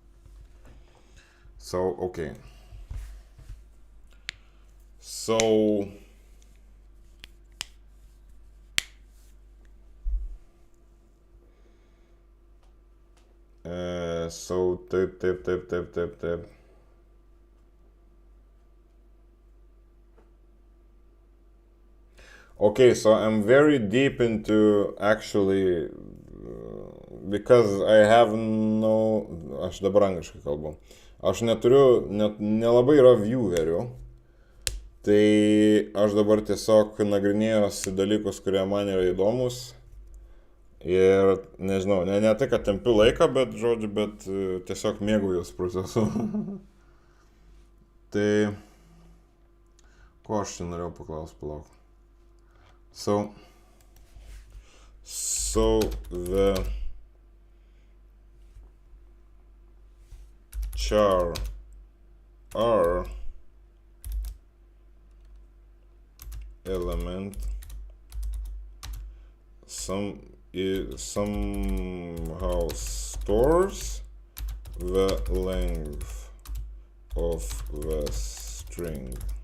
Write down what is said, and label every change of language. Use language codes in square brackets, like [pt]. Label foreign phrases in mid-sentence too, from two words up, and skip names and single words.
[en] So, okay. So taip. Okay, so I'm very deep into actually, because I have no, [lt] aš dabar angliškai kalbu, aš neturiu, nelabai yra viewerių, tai aš dabar tiesiog nagrinėjusi dalykus, kurie man yra įdomus. Ir nežinau, ne tai, kad tempiu laiką, bet tiesiog mėgaujuosi procesu. Tai, ko aš čia norėjau paklausti, palauk. [en] So the char R element somehow stores the length of the string.